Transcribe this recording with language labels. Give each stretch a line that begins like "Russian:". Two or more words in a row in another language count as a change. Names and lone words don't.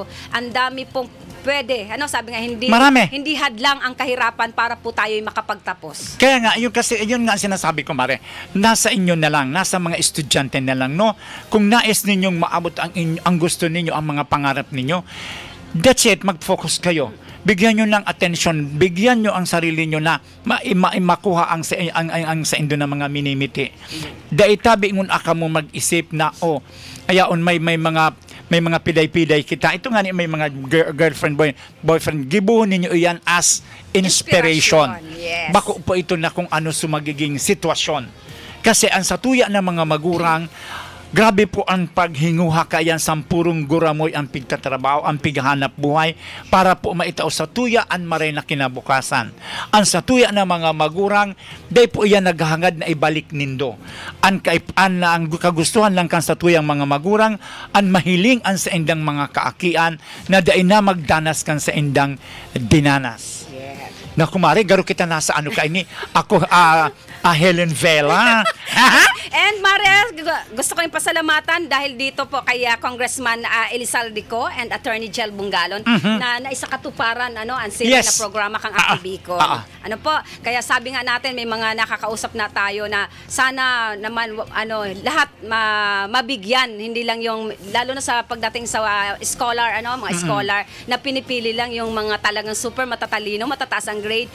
Filipino: Ang dami pong pwede. Sabi nga, hindi hadlang ang kahirapan para po tayo'y makapagtapos. Kaya nga, yun nga sinasabi ko, Mare, nasa inyo na lang, nasa mga estudyante na lang, no? Kung nais ninyong maabot ang gusto ninyo, ang mga pangarap ninyo,
English: that's it,
Filipino: mag-focus kayo. Bigyan nyo ng attention, bigyan nyo ang sarili nyo na makuha ang sa indo na mga minimiti.
Bikol: Daitabi ngun aka mo mag-isip na, ayaon may mga piday-piday kita.
Filipino: Ito nga may mga girlfriend, boyfriend.
Bikol: Gibuhon ninyo iyan
English: as inspiration. Yes.
Bikol: Bako po ito na kung ano sumagiging sitwasyon. Kasi ang satuya ng mga magurang, grabe po ang paghinguha kayan sa purong guramoy ang pigtatrabaho, ang pighanap buhay para po maitao sa tuyaan maray na kinabukasan. Ang sa tuya ng mga magurang, day po iyan naghahangad na ibalik nindo. Ang kagustuhan lang kan sa tuyang mga magurang, ang mahiling ang sa indang mga kaakian na day na magdanas kan sa indang dinanas. Yes. Na kumari, garo kita nasa ano ka ini, ako Helen Vela.
Filipino: And Mariel, gusto ko rin pasalamatan dahil dito po kay Congressman Elizaldico and Attorney Jel Bungalon na naisakatuparan ang sila na programa kang Akibiko. Kaya sabi nga natin may mga nakakausap na tayo na sana naman lahat mabigyan, hindi lang yung lalo na sa pagdating sa scholar mga scholar na pinipili lang yung mga talagang super matatalino, matataas ang grade.